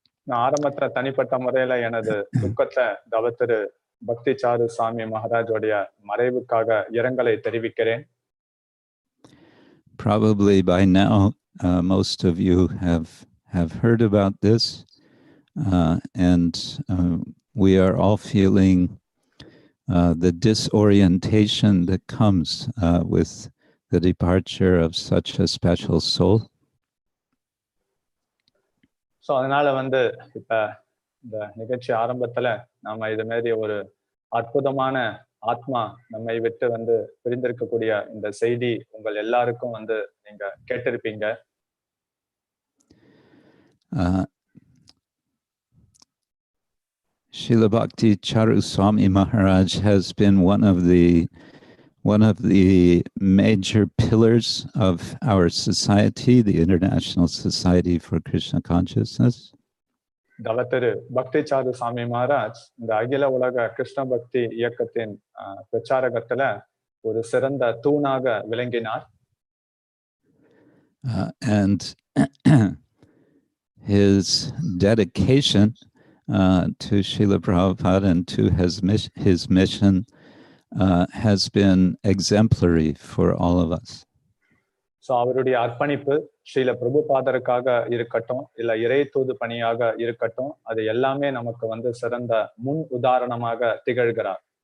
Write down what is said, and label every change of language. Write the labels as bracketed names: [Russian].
[Tamil] நான் ஆரம்பத்துல தனிப்பட்ட முறையில எனது துக்கத்தை தவத்திரு பக்தி சாரு சுவாமி மகாராஜோடைய மறைவுக்காக இரங்கலை தெரிவிக்கிறேன். [English] Probably by now most of you have heard about this and we are all feeling the disorientation that comes with the departure of such a special soul. [Tamil] So அதனால இப்ப இந்த நிகழ்ச்சி ஆரம்பத்துல நாம இது மாதிரி ஒரு அற்புதமான ஆத்மா நம்மை விட்டு பிரிந்திருக்கக்கூடிய இந்த செய்தி உங்கள் எல்லாருக்கும் நீங்க கேட்டிருப்பீங்க. [English] Srila Bhakti Charu Swami Maharaj has been one of the major pillars of our society, the International Society for Krishna Consciousness. [Tamil] தவத்திரு பக்தி சாரு சுவாமி மகாராஜ் இந்த அகில உலக கிருஷ்ண பக்தி இயக்கத்தின் பிரச்சாரகத்துல ஒரு சிறந்த தூணாக விளங்கினார். [English] And his dedication to Srila Prabhupada and to his mission has been exemplary for all of us. [Tamil] So அவருடைய அர்ப்பணிப்பு ஸ்ரீல பிரபுபாதருக்காக இருக்கட்டும் இல்ல இறை தூது பணியாக இருக்கட்டும் அது எல்லாமே நமக்கு சிறந்த முன் உதாரணமாக திகழ்கிறார்.